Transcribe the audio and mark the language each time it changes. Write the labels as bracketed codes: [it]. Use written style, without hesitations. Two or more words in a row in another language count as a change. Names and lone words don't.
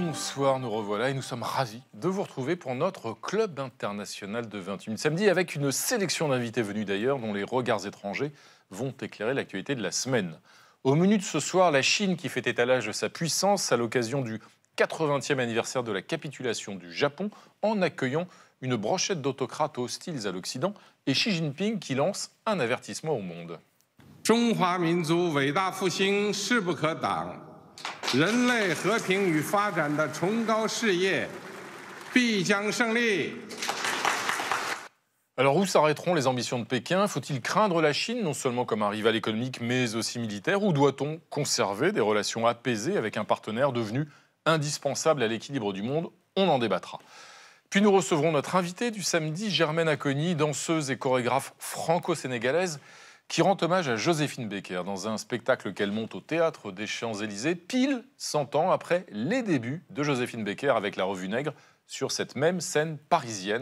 [fr] Bonsoir, nous revoilà et nous sommes ravis de vous retrouver pour notre club international de 21 samedi avec une sélection d'invités venus d'ailleurs dont les regards étrangers vont éclairer l'actualité de la semaine. Au menu de ce soir, la Chine qui fait étalage de sa puissance à l'occasion du 80e anniversaire de la capitulation du Japon en accueillant une brochette d'autocrates hostiles à l'Occident et Xi Jinping qui lance un avertissement au monde. [zh] 中华民族伟大复兴势不可挡，人类和平与发展的崇高事业必将胜利。 [fr] Alors où s'arrêteront les ambitions de Pékin? Faut-il craindre la Chine, non seulement comme un rival économique, mais aussi militaire? Ou doit-on conserver des relations apaisées avec un partenaire devenu indispensable à l'équilibre du monde? On en débattra. Puis nous recevrons notre invitée du samedi, Germaine Acogny, danseuse et chorégraphe franco-sénégalaise, qui rend hommage à Joséphine Baker dans un spectacle qu'elle monte au Théâtre des Champs-Élysées, pile 100 ans après les débuts de Joséphine Baker avec la Revue Nègre sur cette même scène parisienne.